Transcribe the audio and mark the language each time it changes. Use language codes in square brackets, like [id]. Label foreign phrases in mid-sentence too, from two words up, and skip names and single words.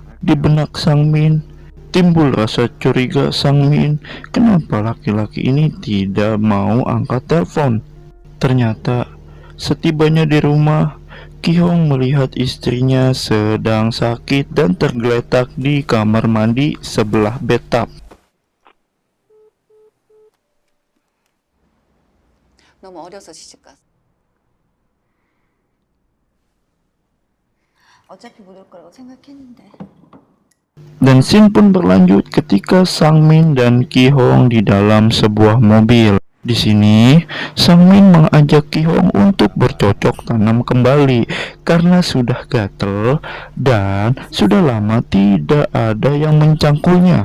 [id] Di benak Sang Min timbul rasa curiga. Sang Min, kenapa laki-laki ini tidak mau angkat telepon? Ternyata setibanya di rumah, Ki Hong melihat istrinya sedang sakit dan tergeletak di kamar mandi sebelah bathtub. [ko] 너무 어려서 시집 갔어. 어차피 못 올 거라고 생각했는데. [id] Dan scene pun berlanjut ketika Sang Min dan Ki Hong di dalam sebuah mobil. Di sini, Sang Min mengajak Ki Hong untuk bercocok tanam kembali karena sudah gatel dan sudah lama tidak ada yang mencangkulnya.